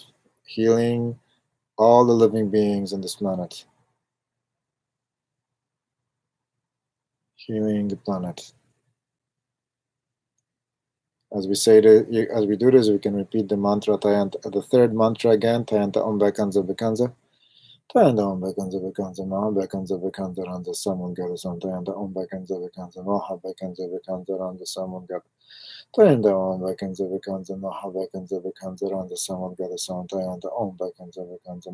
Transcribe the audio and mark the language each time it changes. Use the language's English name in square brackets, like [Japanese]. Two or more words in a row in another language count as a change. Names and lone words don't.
[English] Healing all the living beings on this planet. Healing the planet. As we say, as we do this, we can repeat the mantra, the third mantra again. [Sanskrit] Tayanta Om Bekanza Bekanza. Tayanta Om Bekanza Bekanza. Maha Bekanza Bekanza Randa Samun Gadasam. Tayanta Om Bekanza Bekanza. Maha Bekanza Bekanza Randa Samun Gadasam. Tayanta Om Bekanza Bekanza. Maha Bekanza Bekanza Randa Samun Gadasam. Tayanta Om Bekanza Bekanza.